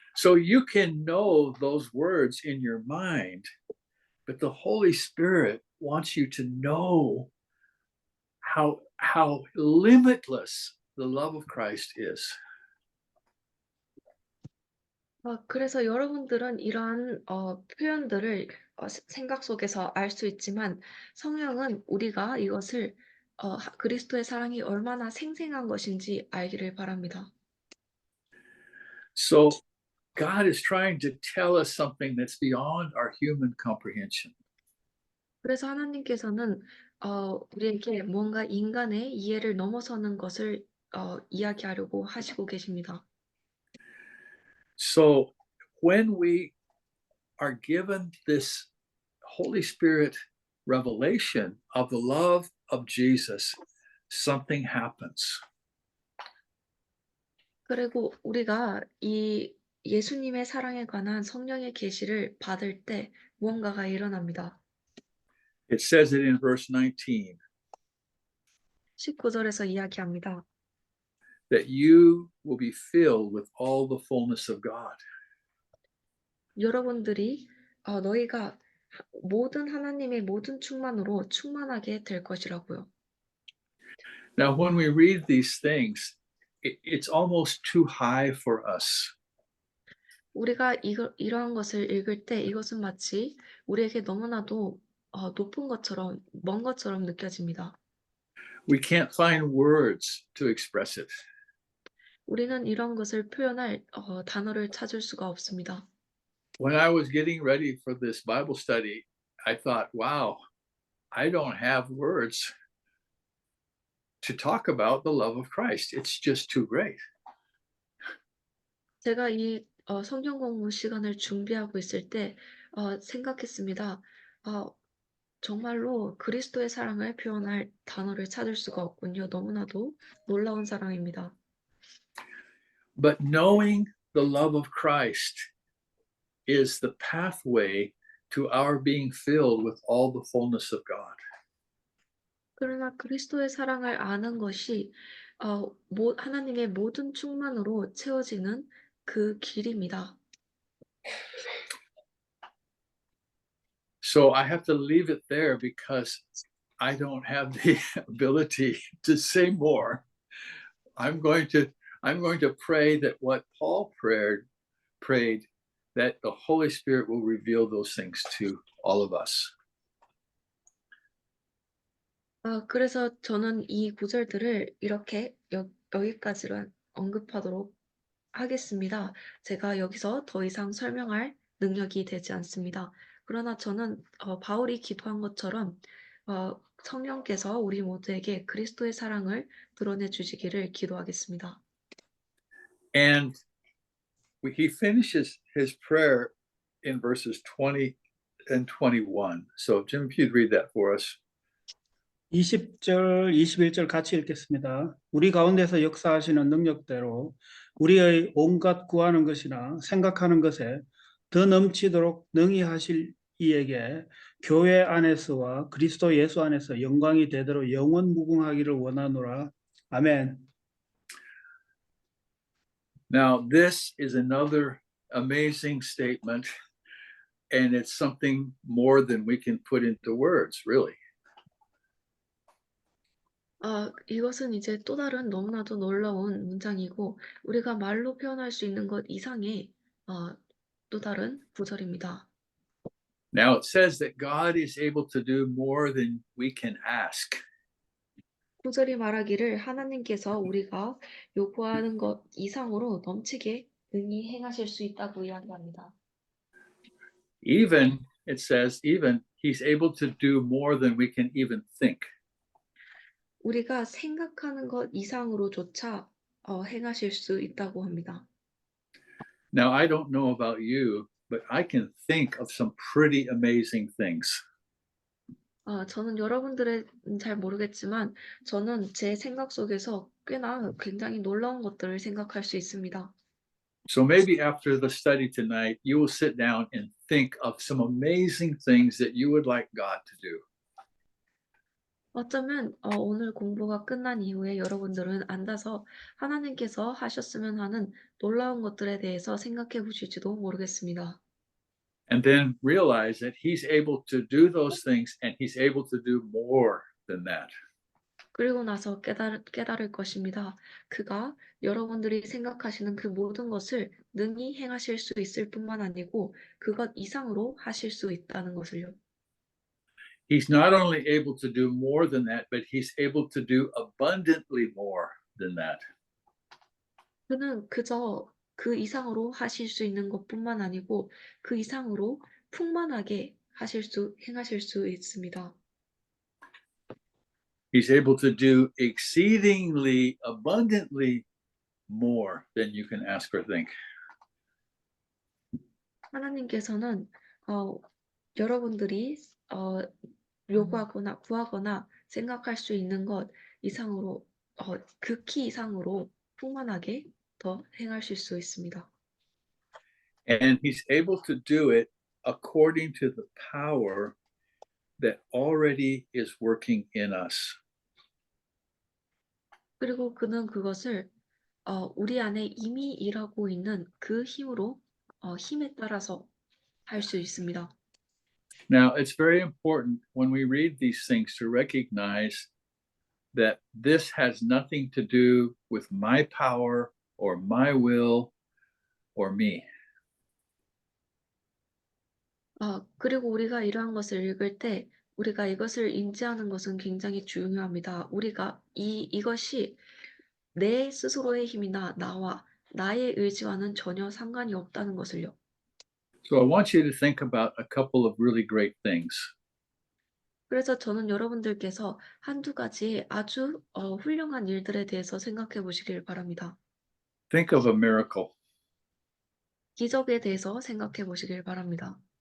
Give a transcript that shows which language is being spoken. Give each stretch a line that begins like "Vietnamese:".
English: So you can know those words in your mind, but the Holy Spirit wants you to know how limitless the love of Christ is.
Korean: 그래서 여러분들은 이러한 표현들을 생각 속에서 알 수 있지만 성령은 우리가 이것을 그리스도의 사랑이 얼마나 생생한 것인지 알기를 바랍니다.
English: So God is trying to tell us something that's beyond our human comprehension.
Korean: 그래서 하나님께서는 우리에게 뭔가 인간의 이해를 넘어서는 것을 이야기하려고 하시고 계십니다.
English: So when we are given this Holy Spirit revelation of the love of Jesus, something happens.
Korean: 그리고 우리가 이 예수님의 사랑에 관한 성령의 계시를 받을 때 무언가가 일어납니다.
English: It says it in verse 19,
Korean: 19절에서 이야기합니다.
English: that you will be filled with all the fullness of God.
Korean: 여러분들이 너희가 모든 하나님의 모든 충만으로 충만하게 될 것이라고요.
English: Now, when we read these things, it's almost too high for us.
Korean: 우리가 이러한 것을 읽을 때 이것은 마치 우리에게 너무나도 높은 것처럼, 먼 것처럼 느껴집니다.
English: We can't find words to express it.
Korean: 우리는 이런 것을 표현할 단어를 찾을 수가 없습니다.
English: When I was getting ready for this Bible study, I thought, wow, I don't have words to talk about the love of Christ. It's just too great.
Korean: 제가 이 성경 공부 시간을 준비하고 있을 때 생각했습니다. 정말로 그리스도의 사랑을 표현할 단어를 찾을 수가 없군요. 너무나도 놀라운 사랑입니다.
English: But knowing the love of Christ is the pathway to our being filled with all the fullness of God.
Korean: 그러나 그리스도의 사랑을 아는 것이 하나님의 모든 충만으로 채워지는 그 길입니다.
English: So I have to leave it there because I don't have the ability to say more. I'm going to pray that what Paul prayed that the Holy Spirit will reveal those things to all of us.
Korean: 그래서 저는 이 구절들을 이렇게 여기까지로 언급하도록 하겠습니다. 제가 여기서 더 이상 설명할 능력이 되지 않습니다. 그러나 저는 바울이 기도한 것처럼 성령께서 우리 모두에게 그리스도의 사랑을 드러내 주시기를 기도하겠습니다.
English: And he finishes his prayer in verses 20 and 21. So Jim, if you'd read that for us.
Korean: 20절, 21절 같이 읽겠습니다. 우리 가운데서 역사하시는 능력대로 우리의 온갖 구하는 것이나 생각하는 것에 더 넘치도록 능히 하실 이에게 교회 안에서와 그리스도 예수 안에서 영광이 되도록 영원 무궁하기를 원하노라. 아멘.
English: Now, this is another amazing statement, and it's something more than we can put into words, really.
Korean: 이것은 이제 또 다른 너무나도 놀라운 문장이고 우리가 말로 표현할 수 있는 것 이상의 또 다른 구절입니다.
English: Now, it says that God is able to do more than we can ask.
Korean: 구절이 말하기를 하나님께서 우리가 요구하는 것 이상으로 넘치게 능히 행하실 수 있다고 이야기합니다.
English: Even, it says, even he's able to do more than we can even think.
Korean: 우리가 생각하는 것 이상으로조차 행하실 수 있다고 합니다.
English: Now, I don't know about you, but I can think of some pretty amazing things.
Korean: 저는 여러분들은 잘 모르겠지만 저는 제 생각 속에서 꽤나 굉장히 놀라운 것들을 생각할 수 있습니다.
English: So maybe after the study tonight, you will sit down and think of some amazing things that you would like God to do.
Korean: 어쩌면 오늘 공부가 끝난 이후에 여러분들은 앉아서 하나님께서 하셨으면 하는 놀라운 것들에 대해서 생각해 보실지도 모르겠습니다.
English: And then realize that he's able to do those things and he's able to do more than that.
Korean: 그리고 나서 깨달을 것입니다. 그가 여러분들이 생각하시는 그 모든 것을 능히 행하실 수 있을 뿐만 아니고 그것 이상으로 하실 수 있다는 것을요.
English: He's not only able to do more than that, but he's able to do abundantly more than that.
Korean: 그는 그저 그 이상으로 하실 수 있는 것뿐만 아니고 그 이상으로 풍만하게 행하실 수 있습니다.
English: He's able to do exceedingly abundantly more than you can ask or think.
Korean: 하나님께서는 여러분들이 요구하거나 구하거나 생각할 수 있는 것 이상으로 극히 이상으로 풍만하게 더 행하실 수 있습니다.
English: And he's able to do it according to the power that already is working in us.
Korean: 그리고 그는 그것을 우리 안에 이미 일하고 있는 그 힘에 따라서 할 수 있습니다.
English: Now, it's very important when we read these things to recognize that this has nothing to do with my power or my will or me.
Korean: 그리고 우리가 이러한 것을 읽을 때 우리가 이것을 인지하는 것은 굉장히 중요합니다. 우리가 이것이 내 스스로의 힘이나 나의 의지와는 전혀 상관이 없다는 것을요.
English: So I want you to think about a couple of really great things.
Korean: 그래서 저는 여러분들께서 한두 가지 아주 훌륭한 일들에 대해서 생각해 보시길 바랍니다.
English: Think of a miracle.
Korean: 기적에 대해서 생각해 보시길 바랍니다.